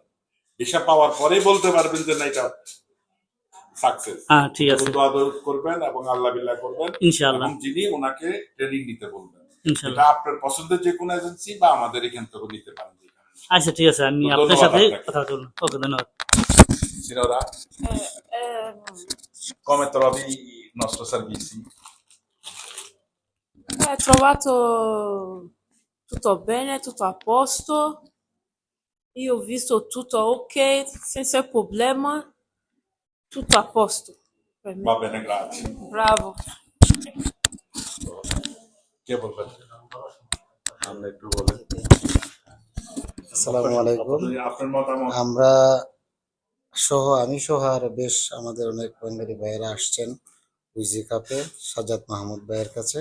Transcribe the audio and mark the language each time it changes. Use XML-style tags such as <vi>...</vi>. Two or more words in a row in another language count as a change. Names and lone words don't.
<bn>ভিসা পাওয়ার পরেই বলতে পারবেন যে না এটা সাকসেস। হ্যাঁ ঠিক আছে, দোয়া করবেন এবং আল্লাহ বিল্লাহ করবেন</bn> <ar>إن شاء الله</ar> <bn>এবং যিনি ওনাকে ট্রেনিং দিতে বলবেন।</bn> <ar>إن شاء الله.</ar> <bn>এটা আপনার পছন্দের যে কোনো এজেন্সি বা আমাদের এখান থেকে নিতে পারেন। আচ্ছা ঠিক আছে, আমি আপনার সাথে কথা বলবো। ওকে, ধন্যবাদ।</bn> <it>Sinora, come trovi il nostro servizio? Trovato tutto bene, tutto a posto. Io ho visto tutto ok, senza problema, tutto a posto per me. Va bene, grazie. Bravo.</it> <bn>কে বলবেন? আপনি একটু বলেন।</bn> <ar>السلام عليكم.</ar> <bn>আপনার মতামত। আমরা আমি সহ আর বেশ আমাদের অনেক বাঙালি ভাইয়েরা আসছেন উইজি কাপে সাজ্জাদ মাহমুদ ভাইয়ের কাছে।</bn>